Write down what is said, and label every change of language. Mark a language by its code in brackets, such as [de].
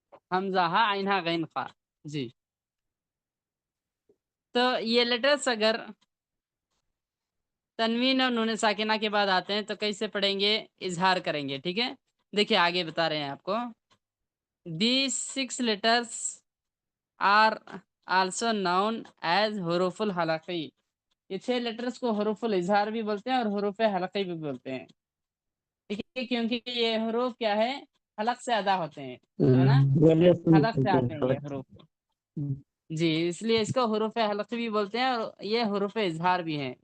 [ur] حمزہ ہا، عین ہا، غین خا. جی تو یہ لیٹرس اگر تنوین اور نون ساکنہ کے بعد آتے ہیں تو کیسے پڑھیں گے؟ اظہار کریں گے. ٹھیک ہے، دیکھیے آگے بتا رہے ہیں آپ کو. [en] These 6 letters are also known as حروف الحلقی. [ur] یہ 6 لیٹرز کو حروف الاظہار بھی بولتے ہیں اور حروف حلقی بھی بولتے ہیں. ٹھیک ہے، کیونکہ یہ حروف کیا ہے؟ حلق سے ادا ہوتے ہیں، ہے نا؟ حلق سے آتے ہیں یہ حروف. جی اس لیے اس کو حروف حلقی بھی بولتے ہیں اور یہ حروف اظہار بھی ہیں.